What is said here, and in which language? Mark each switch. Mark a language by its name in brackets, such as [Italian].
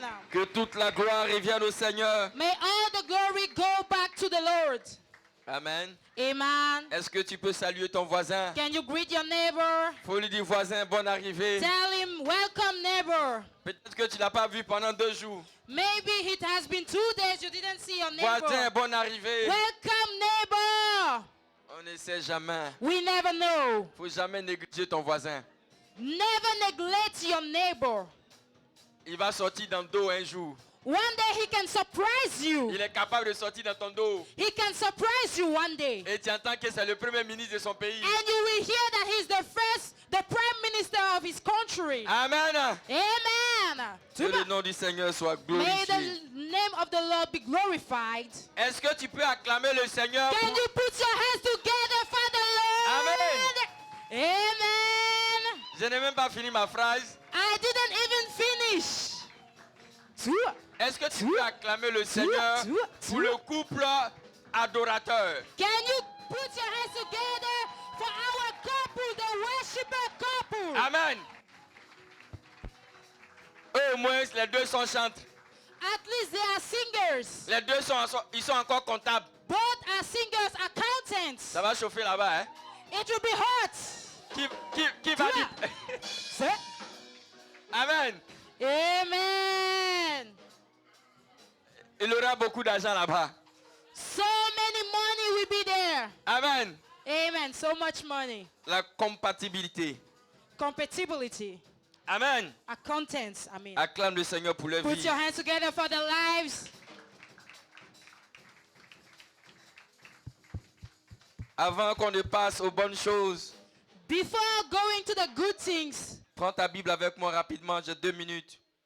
[French] Que toute la gloire revienne au Seigneur. [English] May all the glory go back to the Lord. Amen. Amen. [French] Est-ce que tu peux saluer ton voisin? [English] Can you greet your neighbor? [French] Faut lui dire voisin, bonne arrivée. [English] Tell him, welcome neighbor. [French] Peut-être que tu l'as pas vu pendant 2 jours. [English] Maybe it has been 2 days you didn't see your [French] Voisin, [English] neighbor. [French] bonne arrivée. [English] Welcome neighbor. [French] On ne sait jamais. [English] We never know. [French] Faut jamais négliger ton voisin. [English] Never neglect your neighbor. [French] Il va sortir dans le dos un jour. [English] One day he can surprise you. [French] Il est capable de sortir dans ton dos. [English] He can surprise you one day. [French] Et tu entends que c'est le premier ministre de son pays. [English] And you will hear that he's the prime minister of his country. Amen. Amen. [French] Que le nom du Seigneur soit [English] May [French] glorifié. [English] the name of the Lord be glorified. [French] Est-ce que tu peux acclamer le Seigneur? [English] Can you put your hands together for the Lord? Amen. Amen. [French] Je n'ai même pas fini ma phrase. [English] I didn't even finish. [French] Est-ce que tu peux acclamer le Seigneur pour le couple adorateur? [English] Can you put your hands together for our couple, the worshiper couple? Amen. [French] Eux, au moins, les deux sont chantres. [English] At least they are singers. [French] Les deux ils sont encore comptables. [English] Both are singers, accountants. [French] Ça va chauffer là-bas, hein? [English] It will be hot. [French] Qui va dire? Amen. Amen. Il aura beaucoup d'argent là-bas. [English] So many money will be there. Amen. Amen. So much money. [French] La compatibilité. [English] Compatibility. Amen. Accountants, I mean. [French] Acclame le Seigneur pour leur [English] Put [French] vie. [English] your hands together for their lives. [French] Avant qu'on ne passe aux bonnes choses, [English] Before going to the good things, [French] prends ta Bible avec moi rapidement, j'ai 2 minutes.